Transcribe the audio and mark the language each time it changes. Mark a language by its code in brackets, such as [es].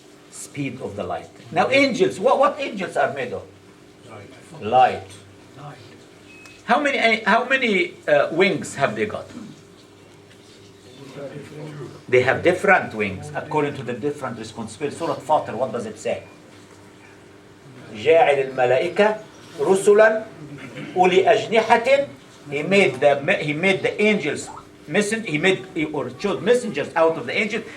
[en] Speed of the light. Now, angels, what angels are made of? Light. How many wings have they got? They have different wings according to the different responsibilities. Surah Fatir, what does it say? [ar] جاعل الملائكة رسلا أولي أجنحة. [en] He made the angels chose messengers out of the angels.